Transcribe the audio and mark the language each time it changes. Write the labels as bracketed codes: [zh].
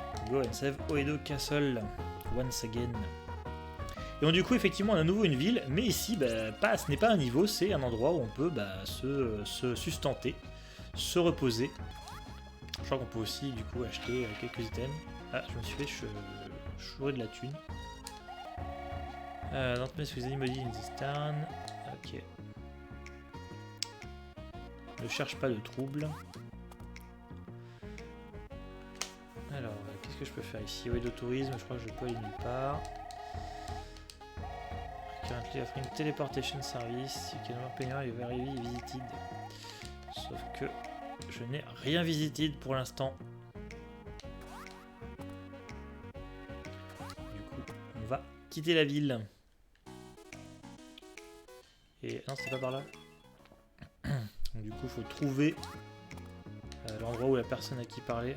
[en] Go and save Oedo Castle once again. [fr] Et donc du coup effectivement on a à nouveau une ville, mais ici ce n'est pas un niveau, c'est un endroit où on peut se sustenter, se reposer. Je crois qu'on peut aussi du coup acheter quelques items. Ah, je me suis fait chourer de la thune. [en] Don't mess with anybody in this town. Ok. [fr] Ne cherche pas de trouble. Alors, qu'est-ce que je peux faire ici? Oui, de tourisme, je crois que je peux aller nulle part. [en] Currently offering teleportation service. You can work anywhere you very visited. [fr] Sauf que je n'ai rien visité pour l'instant. Du coup, on va quitter la ville. Et non, c'est pas par là. Donc, du coup, il faut trouver l'endroit où la personne à qui parler.